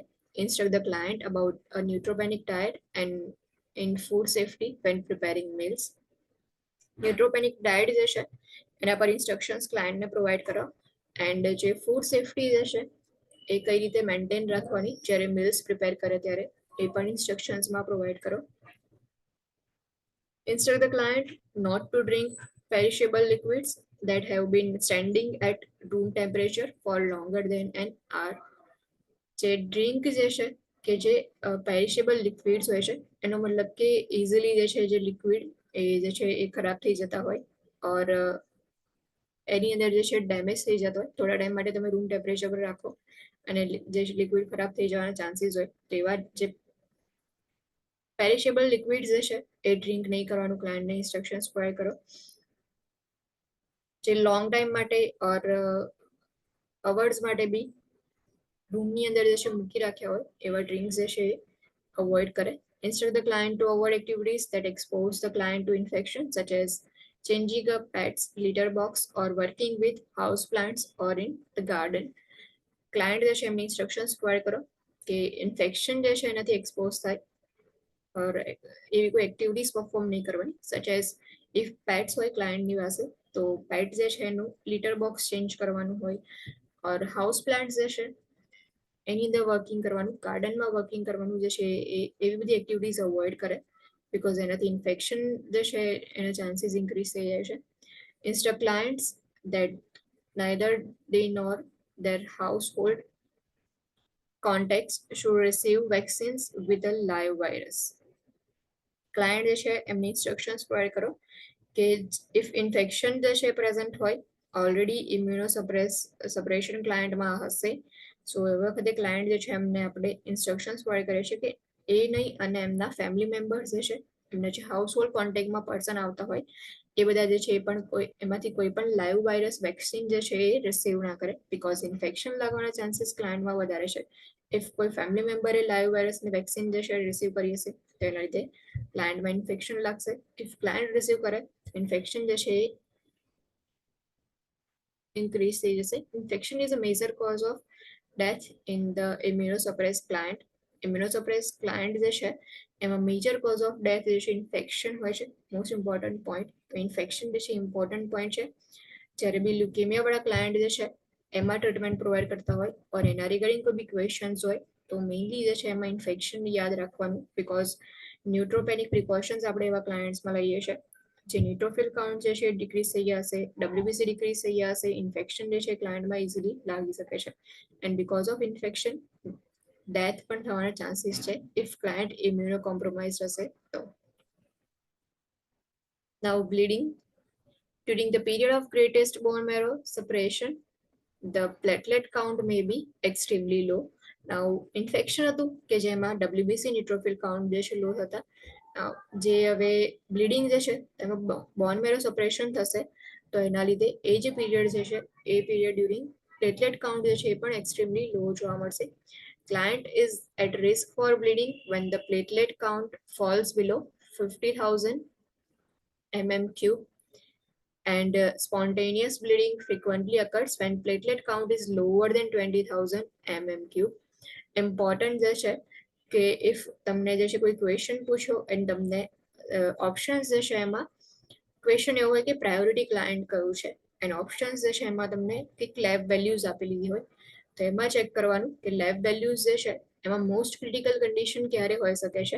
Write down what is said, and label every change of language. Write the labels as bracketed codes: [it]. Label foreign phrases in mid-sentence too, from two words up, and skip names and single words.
[en] Instruct the client about a neutropenic diet and in food safety when preparing meals. Neutropenic diet [gu] જે છે એના પર [en] instructions client provide [gu] કરો, એન્ડ જે [en] food safety [gu] જે છે એ કઈ રીતે મેન્ટેન રાખવાની જ્યારે [en] meals prepare [gu] કરે ત્યારે એ પણ ઇન્સ્ટ્રક્શન્સમાં પ્રોવાઈડ કરો. [en] Instruct the client not to drink perishable liquids that have been standing at room temperature for longer than an hour. [gu] જે ડ્રિંક જે છે કે જે [en] perishable liquids [gu] હોય છે એનો મતલબ કે ઇઝીલી જે છે જે લિક્વિડ એ જે છે એ ખરાબ થઈ જતા હોય, ઓર એની અંદર જે છે ડેમેજ થઈ જતો હોય, થોડા ટાઈમ માટે તમે [en] room temperature [gu] પર રાખો અને જે લિક્વિડ ખરાબ થઈ જવાના ચાન્સીસ હોય, તો એવા જે [en] perishable liquids [gu] જે છે એ ડ્રિંક નહીં કરવાનું, [en] client instructions provide [gu] કરો. જે [en] long time [gu] માટે ઓર અવર્સ માટે બી રૂમની અંદર જે છે મૂકી રાખ્યા હોય એવા ડ્રિંક્સ જે છે એ અવોઇડ કરે. [en] Instruct the client to avoid activities that expose the client to infection, such as changing a pet's litter box or working with house plants or in the garden. [gu] ક્લાયન્ટ જે છે એમની [en] instructions provide [gu] કરો કે ઇન્ફેક્શન જે છે એનાથી એક્સપોઝ થાય ઓર એવી કોઈ [en] activities perform [gu] નહીં કરવાની. [en] such as if pets [gu] હોય ક્લાયન્ટની પાસે તો પેટ જે છે એનું [en] litter box change [gu] કરવાનું હોય ઓર [en] house plant [gu] જે છે એની અંદર વર્કિંગ કરવાનું, ગાર્ડનમાં વર્કિંગ કરવાનું જે છે એવી બધી [en] activities avoid [gu] કરે બિકોઝ એનાથી ઇન્ફેક્શન જે છે એના [en] chances increase [gu] થઈ જાય છે. [en] instruct clients that neither they nor their household contacts should receive vaccines with a live virus. [gu] ક્લાયન્ટ જે છે એમની [en] instructions provide [gu] કરો કે ઇફ ઇન્ફેક્શન જે છે પ્રેઝન્ટ હોય, [en] already immunosuppression client [gu] હશે, સો એ વખતે ક્લાયન્ટ જે છે એમને આપણે [en] instructions provide [gu] કરીએ છીએ કે એ નહીં અને એમના [en] family members [gu] જે છે એમના જે [en] household contact person [gu] આવતા હોય એ બધા જે છે એ પણ એમાંથી કોઈ પણ [en] live virus vaccine [gu] જે છે એ રિસીવ ના કરે બિકોઝ ઇન્ફેક્શન લાગવાના ચાન્સીસ ક્લાયન્ટમાં વધારે છે. ઇફ કોઈ [en] family member live virus [gu] વેક્સિન જે છે રિસીવ કરી હશે તો એના લીધે ક્લાયન્ટમાં ઇન્ફેક્શન લાગશે. [en] if client receive [gu] કરે ઇન્ફેક્શન જે છે એ ઇન્ક્રીઝ થઈ જશે. [en] infection is a major cause of death in the immunosuppressed client. Immunosuppressed client [gu] જે છે એમાં [en] major cause of death [gu] જે છે ઇન્ફેક્શન હોય છે. [en] most important point, [gu] ઇન્ફેક્શન જે છે [en] important point [gu] છે. જ્યારે બી લ્યુકેમિયા વાળા ક્લાયન્ટ જે છે એમાં [en] treatment provide [gu] કરતા હોય ઓર એના રિગાર્ડિંગ કોઈ બી ક્વેશ્ચન્સ હોય તો મેઇનલી જે છે એમાં ઇન્ફેક્શન યાદ રાખવાનું બિકોઝ [en] neutropenic precautions [gu] આપણે એવા ક્લાયન્ટ્સમાં લઈએ છીએ. જે [en] neutrophil count [gu] જે છે ડિક્રીઝ થઈ ગયા હશે, [en] WBC decrease [gu] થઈ ગયા હશે, ઇન્ફેક્શન જે છે ક્લાયન્ટમાં ઇઝીલી લાગી શકે છે [en] and because of infection death [gu] પણ થવાના ચાન્સીસ છે [en] if client immunocompromise [gu] હશે તો. [en] now bleeding. During the period of greatest bone marrow separation, the platelet count may be extremely low. Now infection [gu] હતું કે જેમાં [en] WBC neutrophil count [gu] જે છે લો હતા, જે હવે બ્લીડિંગ જે છે તેમાં [en] bone marrow suppression [gu] થશે તો એના લીધે એ જે પીરિયડ જે છે એ [en] period during platelet count [gu] જે છે એ પણ [en] extremely low [gu] જોવા મળશે. [en] Client is at risk for bleeding when the platelet count falls below 50,000 mmQ and spontaneous bleeding frequently occurs when platelet count is lower than 20,000 mmQ. [gu] Important જે છે કે ઇફ તમને જે છે કોઈ ક્વેશ્ચન પૂછો અને તમને ઓપ્શન્સ જે છે એમાં ક્વેશ્ચન એવો હોય કે [en] priority client [gu] કયું છે [en] and options [gu] જે છે એમાં તમને કંઈક [en] lab values [gu] આપી લીધી હોય તો એમાં ચેક કરવાનું કે [en] lab values [gu] જે છે એમાં [en] most critical condition [gu] ક્યારે હોઈ શકે છે.